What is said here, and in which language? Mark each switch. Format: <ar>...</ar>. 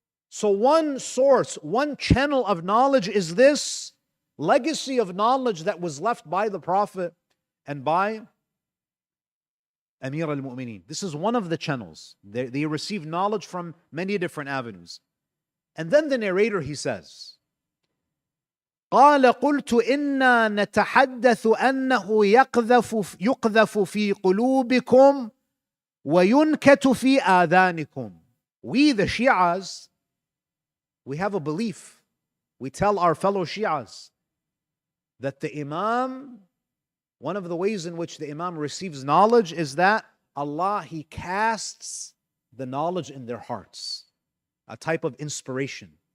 <en>So one source, one channel of knowledge is this legacy of knowledge that was left by the Prophet and by Amir al-Mu'mineen. This is one of the channels. They receive knowledge from many different avenues. And then the narrator, he says,</en> <ar>قال قلت إنا نتحدث أنه يقذف في قلوبكم وينكت في آذانكم.</ar> <en>We, the Shias, we have a belief. We tell our fellow Shias that the Imam, one of the ways in which the Imam receives knowledge is that Allah, He casts the knowledge in their hearts, a type of inspiration.</en>